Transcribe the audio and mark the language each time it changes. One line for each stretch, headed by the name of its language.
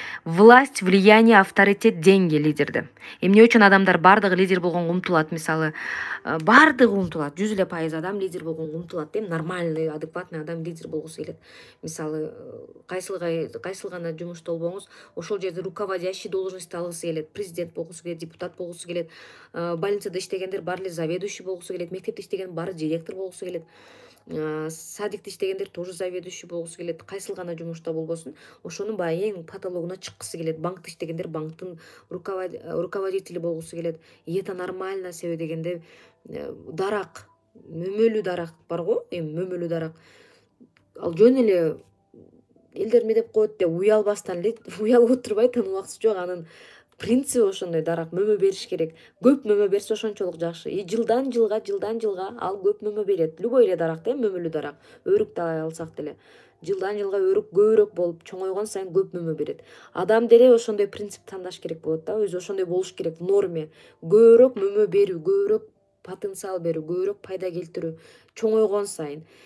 Russian: Власть, влияние, авторитет, деньги лидерде.
Kyrgyz: Эмне үчүн адамдар бардыгы лидер болгонго умтулат? Мисалы, бардыгы умтулат. 100% адам лидер болгонго умтулат. Нормальный, адекватный адам лидер болгусу келет. Мисалы, кайсыл гана жумушта болбоңуз, ошол жерде руководящий должностьты алгысы келет. Президент болгусу келет, депутат болгусу келет. Больницада иштегендер баары заведующий болгусу келет. Мектепте иштеген баары директор болгусу келет. Садикте иштегендер тоже заведующий болгусу келет. Кайсыл гана жумушта болбосун, ошонун баягы эң патологуна чыккысы келет. Банкта иштегендер банктын руководители болгусу келет.
Russian: И это нормально,
Kyrgyz: себеби дегенде дарак, мөмөлүү дарак барго, эми мөмөлүү дарак. Ал жөн эле элдер эмне деп коет деп уялбастан уялып отурбайт, анын убактысы жок. Анын принципи ошондой, дарак мөмө бериш керек. Көп мөмө берсе ошончолук жакшы. И жылдан жылга ал көп мөмө берет. Любой эле дарак мөмөлүү дарак. Өрүктү алсак деле. Жылдан жылга өрүк көбүрөөк болуп чоңойгон сайын көп мөмө берет. Адам деле ошондой принцип тандаш керек болот да. Өзү ошондой болуш керек, норме. Көбүрөөк мөмө берүү, көбүрөөк потенциал берүү, көбүрөөк пайда келтирүү чоңойгон сайын.